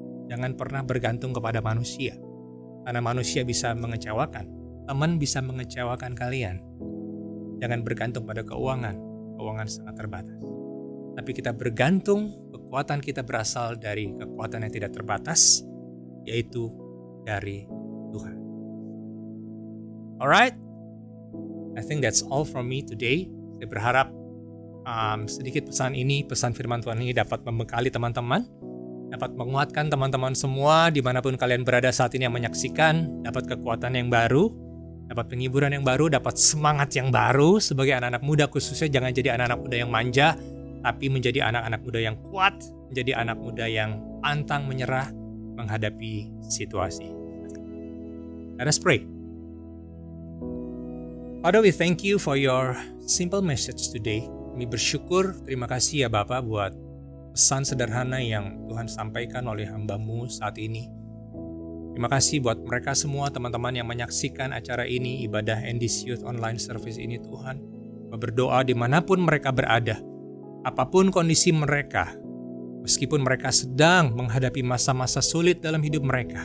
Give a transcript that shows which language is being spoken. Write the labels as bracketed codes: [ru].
[id] Jangan pernah bergantung kepada manusia. Karena manusia bisa mengecewakan. Teman bisa mengecewakan kalian. Jangan bergantung pada keuangan. Keuangan sangat terbatas. Tapi kita bergantung, kekuatan kita berasal dari kekuatan yang tidak terbatas, yaitu dari Tuhan. [en] Alright, I think that's all from me today. [id] Saya berharap sedikit pesan ini, pesan firman Tuhan ini dapat membekali teman-teman, dapat menguatkan teman-teman semua dimanapun kalian berada saat ini yang menyaksikan, dapat kekuatan yang baru, dapat penghiburan yang baru, dapat semangat yang baru sebagai anak-anak muda khususnya. Jangan jadi anak-anak muda yang manja, tapi menjadi anak-anak muda yang kuat, menjadi anak muda yang pantang menyerah menghadapi situasi. [en] Let us pray. Father, we thank you for your simple message today. [id] Kami bersyukur, terima kasih ya Bapak buat pesan sederhana yang Tuhan sampaikan oleh hamba-Mu saat ini. Terima kasih buat mereka semua teman-teman yang menyaksikan acara ini, ibadah NDC Youth Online Service ini Tuhan. Kami berdoa dimanapun mereka berada, apapun kondisi mereka, meskipun mereka sedang menghadapi masa-masa sulit dalam hidup mereka.